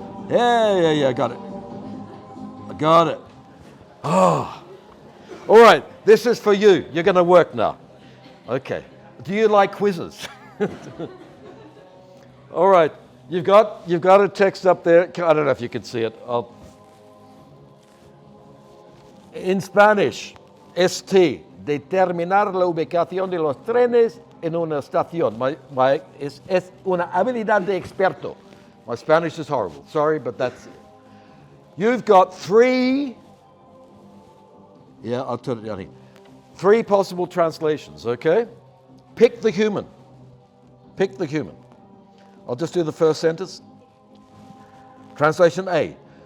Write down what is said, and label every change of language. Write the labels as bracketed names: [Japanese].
[English] Yeah, got it. I got it. Oh. All right, this is for you. You're going to work now. Okay. Do you like quizzes? All right, you've got a text up there. I don't know if you can see it. [Spanish] In Spanish, determinar la ubicación de los trenes en una estación. Es una habilidad de experto. [English] My Spanish is horrible. Sorry, but that's it. You've got 3, I'll turn it down here. 3 possible translations, okay? Pick the human. I'll just do the first sentence. Translation A.